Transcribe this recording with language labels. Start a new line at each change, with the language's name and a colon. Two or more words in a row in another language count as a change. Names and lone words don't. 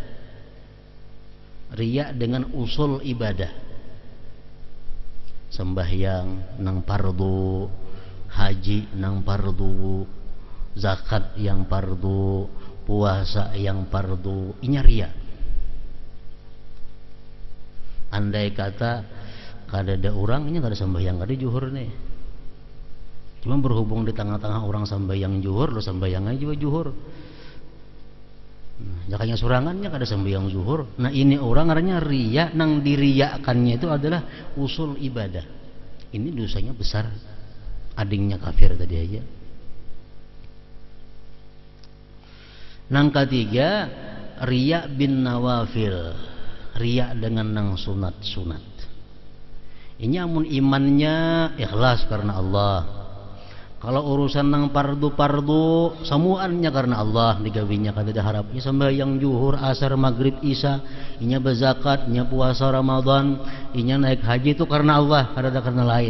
Indonesian: Riya dengan usul ibadah.
Banjar: Sembahyang nang fardu, haji nang fardu, zakat yang fardu, puasa yang fardu.
Indonesian: Ini riya.
Banjar: Andai kata kada orang ini kada sembahyang, kada juhur nih. Cuma berhubung di tengah-tengah orang sembahyang juhur, lo sembahyang aja juga juhur. Jakanya surangannya kada sembahyang zuhur. Nah, ini orang artinya riya, nang diriyakannya itu adalah usul ibadah.
Indonesian: Ini dosanya besar.
Banjar: Adingnya kafir tadi aja. Nang ketiga,
Arabic: رياء بالنوافل.
Banjar: Riya dengan nang sunat-sunat. Ini amun imannya ikhlas karena Allah. Kalau urusan nang pardu-pardu semuanya karena Allah digawinya kada ada harapnya sembahyang zuhur, asar, maghrib, isya, inya berzakat, inya puasa Ramadan, inya naik haji itu karena Allah, kada ada karena lain.